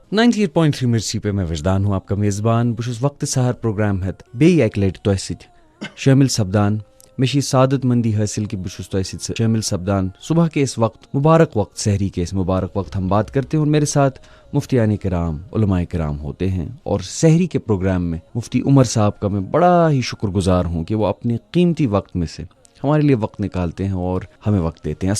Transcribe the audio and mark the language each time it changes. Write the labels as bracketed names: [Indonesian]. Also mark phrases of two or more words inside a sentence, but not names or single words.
[Urdu] 98.3 مرسی پہ میں وجدان ہوں آپ کا میزبان [Kashmiri] بہ چھس وقت سحر پروگرام ہیت بیٚیہِ اکہِ لٹہِ تۄہہِ سۭتۍ شٲمِل سپدان مےٚ چھِ یہِ سعادت مندی حٲصل کہ بہ چھس تۄہہِ سۭتۍ شٲمل سپدان [Urdu] صبح کے اس وقت مبارک وقت سحری کے اس مبارک وقت ہم بات کرتے ہیں اور میرے ساتھ مفتیان کرام علماء کرام ہوتے ہیں اور سحری کے پروگرام میں مفتی عمر صاحب کا میں بڑا ہی شکر گزار ہوں کہ وہ اپنے قیمتی وقت میں سے ہمارے لیے وقت نکالتے ہیں اور ہمیں وقت دیتے ہیں.